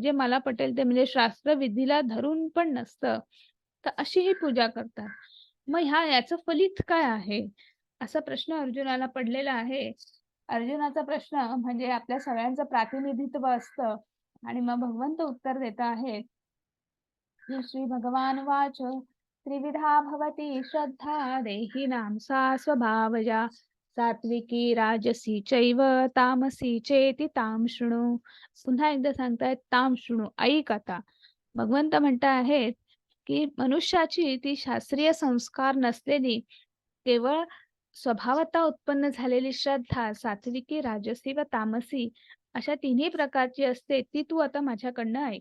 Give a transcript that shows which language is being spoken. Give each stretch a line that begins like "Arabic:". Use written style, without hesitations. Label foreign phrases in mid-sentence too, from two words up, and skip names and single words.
Marathi: जे मला पटेल ते म्हणजे शास्त्रविधीला धरून पण नसतं. तर अशी ही पूजा करतात. मग याचं फलित काय आहे? असा प्रश्न अर्जुनाला पडलेला आहे. अर्जुनाचा प्रश्न म्हणजे आपल्या सगळ्यांचं प्रातिनिधित्व असतं आणि मग भगवंत उत्तर देत आहेत, की
Sanskrit: श्री भगवान वाच त्रिविधा भवती श्रद्धा देहिनां सा स्वभावजा सात्विकी राजसी चैव तामसी चेति ताम शृणु.
Marathi: पुन्हा एकदा सांगतायत
Sanskrit: ताम शृणु,
Marathi: ऐक आता. भगवंत म्हणत आहेत की मनुष्याची ती शास्त्रीय संस्कार नसलेली केवळ स्वभावतः उत्पन्न झालेली श्रद्धा सात्विकी राजसी व तामसी अशा तिन्ही प्रकारची असते ती तू आता माझ्याकडनं ऐक.